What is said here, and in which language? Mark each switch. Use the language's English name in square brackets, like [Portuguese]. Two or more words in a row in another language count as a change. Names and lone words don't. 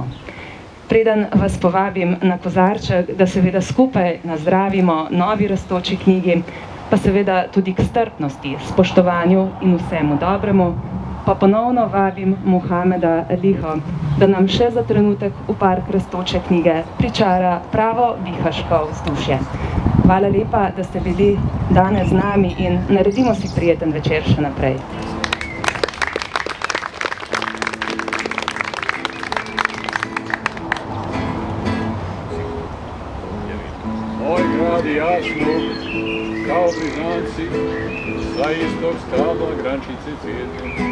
[Slovenian] Preden vas povabim na kozarček, da seveda skupaj nazdravimo novi rastoči knjigi, pa seveda tudi k strpnosti, spoštovanju in vsemu dobremu, pa ponovno vabim Mohameda Liho, da nam še za trenutek v park rastoče knjige pričara pravo bihaško vzdušje. Hvala lepa, da ste bili danes z nami in naredimo si prijeten večer še naprej. [Bosnian] Moj grad je jasno, kao blizanci, sa istog stabla grančice cvijete.